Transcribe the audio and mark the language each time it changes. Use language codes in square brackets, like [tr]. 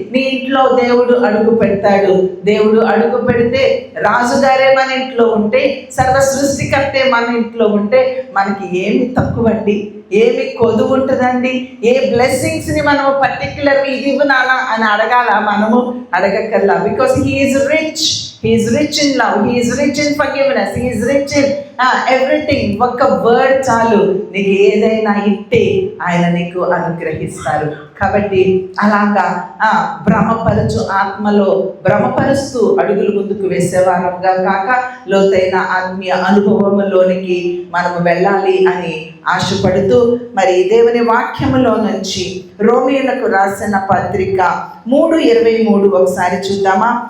[te] నీ ఇంట్లో దేవుడు అడుగు పెడతాడు. దేవుడు అడుగు పెడితే, రాజుగారే మన ఇంట్లో ఉంటే, సర్వ సృష్టికర్తే మన ఇంట్లో ఉంటే మనకి ఏమి తక్కువండి, ఏమి కొదువు ఉంటుందండి? ఏ బ్లెస్సింగ్స్ని మనము పర్టిక్యులర్గా ఇది ఇవ్వనాలా అని అడగాల? మనము అడగక్కర్లా. [en] Because he is rich. He is rich in love. He is rich in forgiveness. He is rich in everything. [te] ఒక్క వర్డ్ చాలు, నీకు ఏదైనా ఇట్టే ఆయన నీకు అనుగ్రహిస్తారు. కాబట్టి అలాగా భ్రమపరచు ఆత్మలో భ్రమపరుస్తూ అడుగులు ముందుకు వేసేవారంగా కాక లోతైన ఆత్మీయ అనుభవంలోనికి మనము వెళ్ళాలి అని ఆశపడుతూ, మరి దేవుని వాక్యములో నుంచి రోమీయులకు రాసిన పత్రిక 3:23 ఒకసారి చూద్దామా?